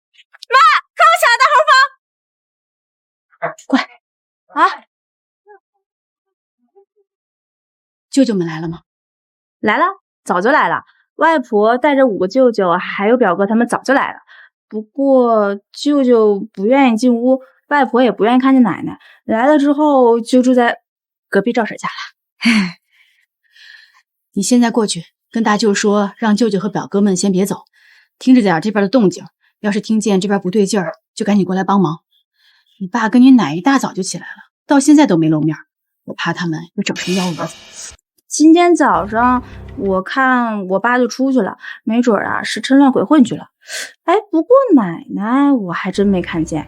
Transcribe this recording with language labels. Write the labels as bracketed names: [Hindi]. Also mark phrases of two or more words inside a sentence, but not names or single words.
[Chinese] 我抢的大红包！快啊！舅舅们来了吗？来了，早就来了。外婆带着5个舅舅还有表哥，他們早就來了。不過舅舅不願意進屋，外婆也不願意看見奶奶。來了之後就住在隔壁趙嬸家了。你現在過去跟大舅說，讓舅舅和表哥們先別走，聽着點這邊的動靜，要是聽見這邊不對勁兒，就趕緊過來幫忙。你爸跟你奶一大早就起來了，到現在都沒露面，我怕他們又整成幺蛾子。今天早上我看我爸就出去了，沒準啊是趁亂鬼混去了。哎，不過奶奶我還真沒看見。